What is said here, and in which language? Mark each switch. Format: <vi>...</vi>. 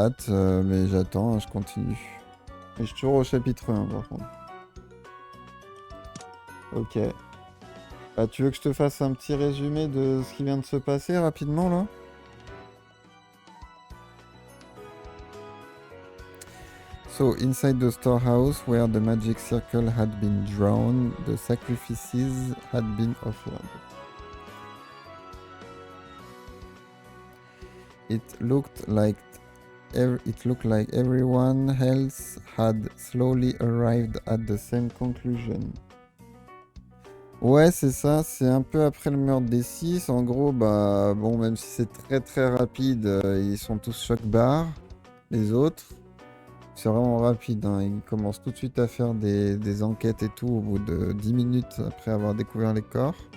<fr>Mais j'attends, hein, je continue. Et je suis toujours au chapitre 1 par contre. Ok. Bah, tu veux que je te fasse un petit résumé de ce qui vient de se passer rapidement là ?</fr> <en>So, inside the storehouse where the magic circle had been drawn, the sacrifices had been offered. It looked like everyone else had slowly arrived at the same conclusion.</en> <fr>Ouais, c'est ça, c'est un peu après le meurtre des 6. En gros, bah, bon, même si c'est très très rapide, ils sont tous choc-barres, les autres. C'est vraiment rapide, hein. Ils commencent tout de suite à faire des enquêtes et tout au bout de 10 minutes après avoir découvert les corps.</fr>